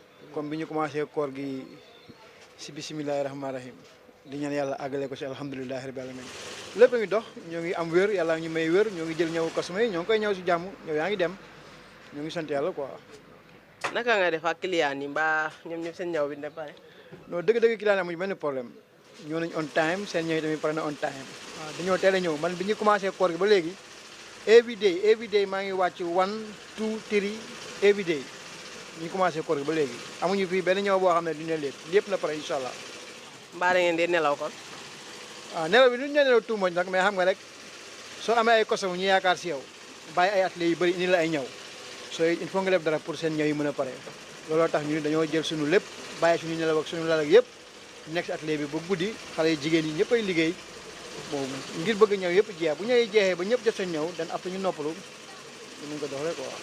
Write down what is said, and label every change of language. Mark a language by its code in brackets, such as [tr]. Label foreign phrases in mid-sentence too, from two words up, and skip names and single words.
[wo] comme bi ñu commencé koor gi si [ar] بسم الله الرحمن الرحيم [wo] di ñaan yàlla àggale ko si [ar] الحمد لله رب العالمين [wo] lépp a ngi dox ñoo ngi am wér yàlla ñu may wér ñoo ngi jël ñëw customer yi ñoo ngi koy ñëw si jàmm ñëw yaa ngi dem ñoo ngi sant yàlla quoi. naka nga def ak client yi mbaa ñoom ñëpp seen ñëw bi ne pare. non dëgg-dëgg client amuñu benn problème ñëw nañ [en] on time [wo] seen ñëw yi tamit pare na [en] on time [wo] waaw dañoo teel a ñëw man bi ñu commencé koor gi ba léegi [en] every day [wo] maa ngi wàcc 1 2 3 [en] every day [wo] ñu commencé koor gi ba léegi amuñu fii benn ñëw boo xam ne duñu leen lépp na pare [ar] إن شاء الله. [wo] mbaa da ngeen di nelaw kon. waaw nelaw bi duñu nelaw tout moñ nag mais xam nga rek soo amee ay costum ñu yaakaar si yow bàyyi ay ateliers yu bëri indi la ay ñëw soo [fr] il faut [wo] nga def dara pour seen ñëw yi mën a pare looloo tax ñu dañoo jël suñu lépp bàyyi suñu nelaw ak suñu lal ak yëpp nekk si atelier bi ba guddi xale yi jigéen yi ñëpp ay liggéey bon ngir bëgg ñëw yëpp jeex bu ñëwee jeexee ba ñëpp jot seen ñëw dan après ñu noppalu ñu ko dox rek quoi.